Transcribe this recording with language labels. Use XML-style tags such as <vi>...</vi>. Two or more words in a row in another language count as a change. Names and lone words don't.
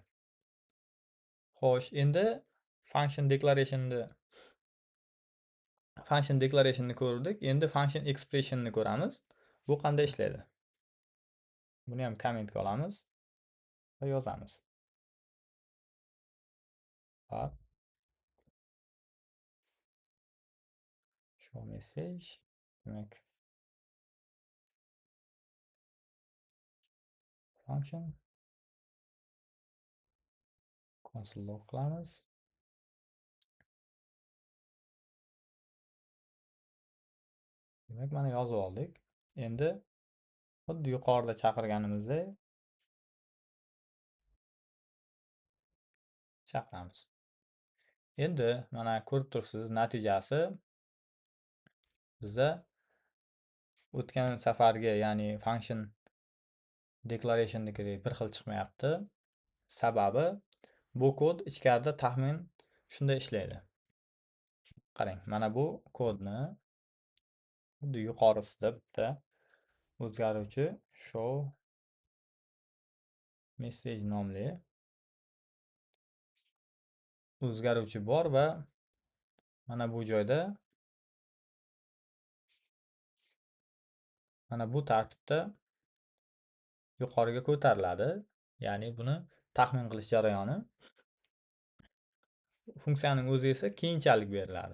<uz>Xo'sh, endi</uz> <en>function declaration'ni</en> <uz>ko'rdik. Endi</uz> <en>function expression'ni</en> <uz>ko'ramiz. Bu qanday ishlaydi? Buni ham kommentga olamiz va yozamiz. Hop.</uz> <en>Show message.</en> <uz>Demak,</uz> <en>function console log</en> <uz>qilamiz. Demak, mana yozib oldik. Endi xuddi yuqorida chaqirganimizdek chaqiramiz. Endi mana ko'rib turibsiz, natijasi bizda o'tgan safargi, ya'ni</uz> <en>function declaration'dagidek</en> <uz>bir xil chiqmayapti. Sababi bu kod ichkarida taxmin shunday ishlaydi. Qarang, mana bu kodni xuddi yuqorisida bitta o'zgaruvchi</uz> <en>show message</en> <uz>nomli o'zgaruvchi bor va mana bu joyda mana bu tartibda yuqoriga ko'tariladi. Ya'ni buni taxmin qilish jarayoni. Funksiyaning o'zi esa keyinchalik beriladi.</uz>